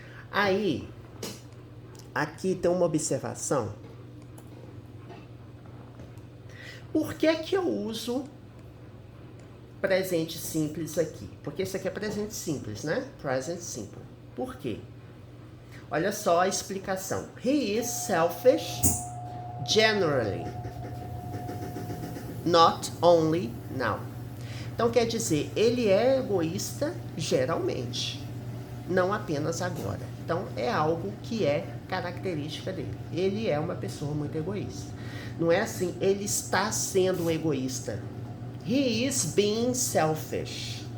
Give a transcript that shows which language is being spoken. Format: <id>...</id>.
<pt>Aí, aqui tem uma observação. Por que que eu uso presente simples aqui? Porque isso aqui é presente simples, né? Present simple. Por quê? Olha só a explicação.</pt> <en>He is selfish generally, not only now.</en> <pt>Então quer dizer, ele é egoísta geralmente, não apenas agora. Então é algo que é característica dele. Ele é uma pessoa muito egoísta. Não é assim, ele está sendo egoísta.</pt> <en>He is being selfish.</en>